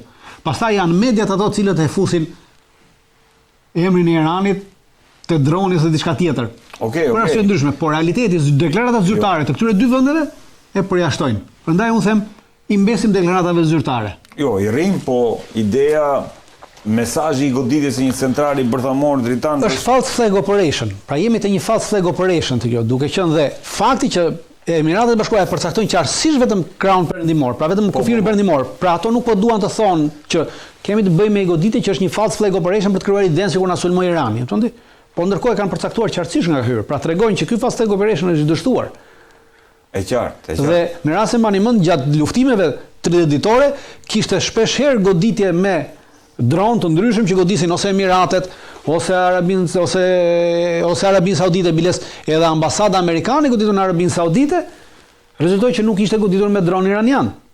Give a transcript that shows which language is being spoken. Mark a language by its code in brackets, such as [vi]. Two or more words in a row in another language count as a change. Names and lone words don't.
[sq] Pastaj janë mediat ato të cilët e fusin emrin e Iranit te droni ose diçka tjetër. Okej. Për arsye ndryshme, por realiteti deklaratat zyrtare të këtyre 2 vendeve e përjashtojnë. Prandaj unë them i mbesim deklaratave zyrtare. Jo, i rrim, po ideja, mesazhi i goditjes së një centrali bërthamor dritan [en] është false flag operation. [sq] Pra jemi te një [en] false flag operation [sq] të kjo, duke qenë dhe fakti që Emiratet e Bashkuara e përcaktojnë qartësisht vetëm krahun perëndimor, pra vetëm kufirin perëndimor. Pra ato nuk po duan të thonë që kemi të bëjmë me goditje që është një [en] false flag operation [sq] për të krijuar idenë sikur na sulmoi Irani, thonë. Po ndërkohë kanë përcaktuar qartësisht nga hyrë, pra tregojnë që ky [en] false flag operation [sq] është i dështuar. E qartë. Dhe në rastin mbani mend gjatë luftimeve 30 ditore kishte shpesh herë goditje me dronë të ndryshëm që godisin ose Emiratet ose Arabinë Saudite, biles edhe ambasada amerikane goditur në Arabinë Saudite, rezultoi që nuk ishte goditur me dronë iranian.